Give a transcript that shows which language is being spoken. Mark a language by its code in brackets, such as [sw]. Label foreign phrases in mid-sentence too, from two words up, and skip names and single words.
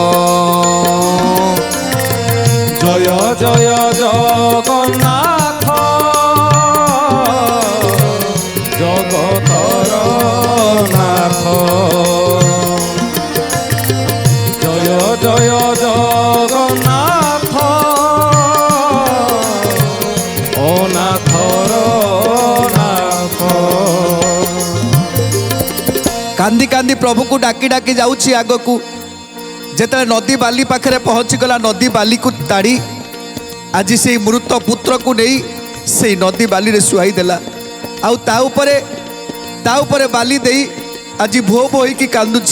[or] ଜୟ ଜୟ ଜଗନ୍ନାଥ ଜଗତର ନାଥ, ଜୟ ଜୟ ଜଗନ୍ନାଥ ଅନାଥର ନାଥ। କାନ୍ଦି କାନ୍ଦି ପ୍ରଭୁକୁ ଡାକି ଡାକି ଯାଉଛି ଆଗକୁ। ଯେତେବେଳେ ନଦୀ ବାଲି ପାଖରେ ପହଞ୍ଚିଗଲା, ନଦୀ ବାଲିକୁ ତାଡ଼ି ଆଜି ସେଇ ମୃତ ପୁତ୍ରକୁ ନେଇ ସେଇ ନଦୀ ବାଲିରେ ଶୁଆଇ ଦେଲା। ଆଉ ତା ଉପରେ ବାଲି ଦେଇ ଆଜି ଭୋ ଭୋ ହେଇକି କାନ୍ଦୁଛି।